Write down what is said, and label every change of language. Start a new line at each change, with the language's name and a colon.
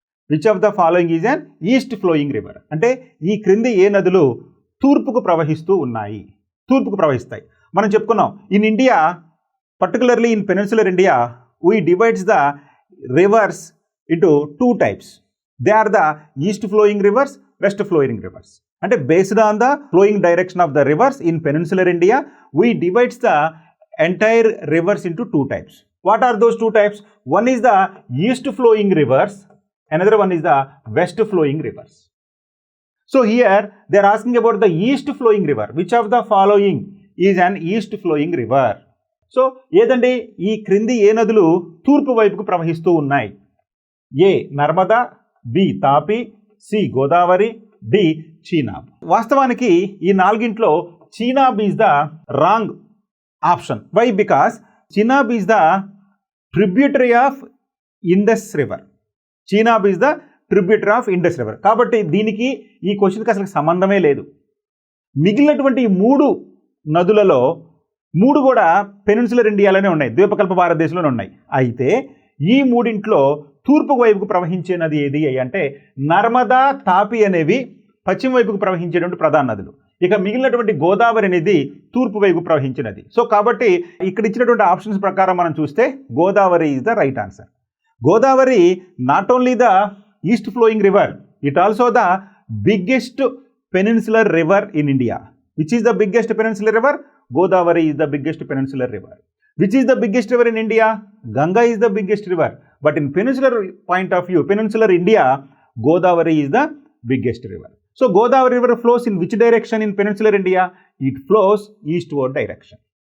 English: which of the following is an east flowing river
Telugu: అంటే ఈ క్రింది ఏ నదులు తూర్పుకు ప్రవహిస్తూ ఉన్నాయి? తూర్పుకు ప్రవహిస్తాయి. మనం చెప్పుకున్నాం
English: In India, particularly in peninsular India, we divides the rivers into two types. They are the east flowing rivers, west flowing rivers. And based on the flowing direction of the rivers in peninsular India, we divides the entire rivers into two types. What are those two types? One is the east flowing rivers, another one is the west flowing rivers. So here they are asking about the east flowing river. Which of the following is an east flowing river?
Telugu: So ఏదండి ఈ క్రింది ఏ నదులు తూర్పు వైపుకు ప్రవహిస్తూ ఉన్నాయి? ఏ Narmada, B తాపి, C Godavari, D Chenab. వాస్తవానికి ఈ నాలుగింట్లో
English: Chenab is the wrong option. Why? Because Chenab is the tributary of Indus river. Chenab is the tributary of Indus river.
Telugu: కాబట్టి దీనికి ఈ క్వశ్చన్కి అసలు సంబంధమే లేదు. మిగిలినటువంటి ఈ మూడు నదులలో మూడు కూడా పెనిన్సులర్ ఇండియాలోనే ఉన్నాయి, ద్వీపకల్ప భారతదేశంలోనే ఉన్నాయి. అయితే ఈ మూడింట్లో తూర్పు వైపుకు ప్రవహించే నది ఏది అంటే నర్మదా, తాపి అనేవి పశ్చిమ వైపుకు ప్రవహించేటువంటి ప్రధాన నదులు. ఇక మిగిలినటువంటి గోదావరి అనేది తూర్పు వైపు ప్రవహించే నది. సో కాబట్టి ఇక్కడ ఇచ్చినటువంటి ఆప్షన్స్ ప్రకారం మనం చూస్తే Godavari
English: Is the right answer. Godavari not only the east flowing river, it also the biggest peninsular river in India. Which is the biggest peninsular river? Godavari is the biggest peninsular river. Which is the biggest river in India? Ganga is the biggest river. But in peninsular point of view, peninsular India, Godavari is the biggest river. So Godavari river flows in which direction in peninsular India? It flows eastward direction.